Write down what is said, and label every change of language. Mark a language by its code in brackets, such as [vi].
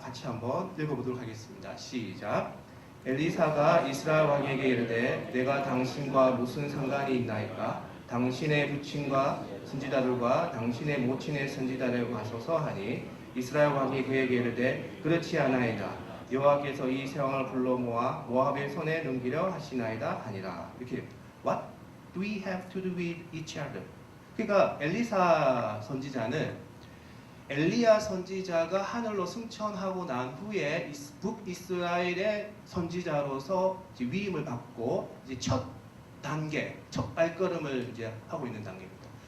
[ko] 같이 한번 읽어보도록 하겠습니다. 시작. 엘리사가 이스라엘 왕에게 이르되 내가 당신과 무슨 상관이 있나이까? 당신의 부친과 선지자들과 당신의 모친의 선지자를 가소서 하니 이스라엘 왕이 그에게 이르되 그렇지 않아이다. 여호와께서 이 세왕을 불러 모아 모압의 손에 넘기려 하시나이다 하니라. 이렇게 [en] What do we have to do with each other? [ko] 그러니까 엘리사 선지자는 엘리야 선지자가 하늘로 승천하고 난 후에 북이스라엘의 선지자로서 위임을 받고 이제 첫 단계, 첫 발걸음을 이제 하고 있는 단계입니다.